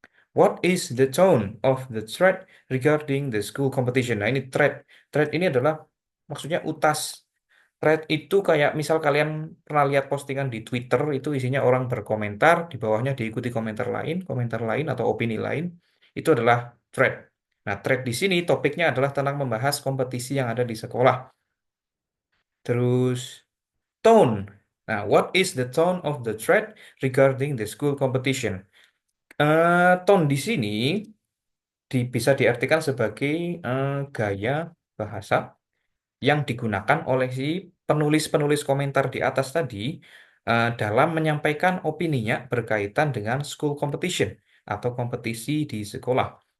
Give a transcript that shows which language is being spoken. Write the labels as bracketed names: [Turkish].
[English] What is the tone of the thread regarding the school competition? [Indonesian] Nah, ini thread. Thread ini adalah maksudnya utas. Thread itu kayak misal kalian pernah lihat postingan di Twitter itu isinya orang berkomentar, di bawahnya diikuti komentar lain atau opini lain. Itu adalah thread. Nah, thread di sini topiknya adalah tentang membahas kompetisi yang ada di sekolah. Terus tone. [English] Nah, what is the tone of the thread regarding the school competition? [Indonesian] Tone di sini bisa diartikan sebagai gaya bahasa yang digunakan oleh si penulis-penulis komentar di atas tadi dalam menyampaikan opininya berkaitan dengan school competition atau kompetisi di sekolah.